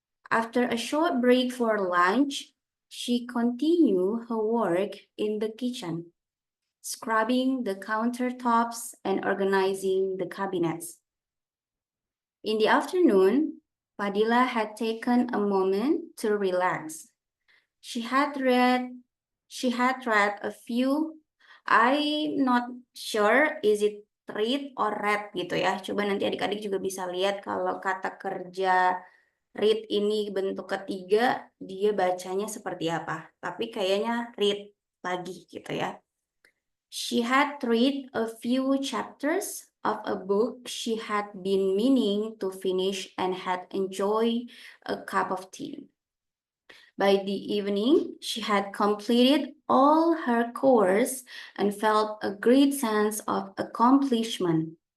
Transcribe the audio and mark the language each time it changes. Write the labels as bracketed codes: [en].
[en] After a short break for lunch, she continued her work in the kitchen, scrubbing the countertops and organizing the cabinets. In the afternoon, Fadila had taken a moment to relax. She had read a few, I'm not sure is it read or read [id] gitu ya. Coba nanti adik-adik juga bisa lihat kalau kata kerja read ini bentuk ketiga, dia bacanya seperti apa. Tapi kayaknya read lagi gitu ya. [en] She had read a few chapters of a book she had been meaning to finish and had enjoyed a cup of tea. By the evening, she had completed all her chores and felt a great sense of accomplishment.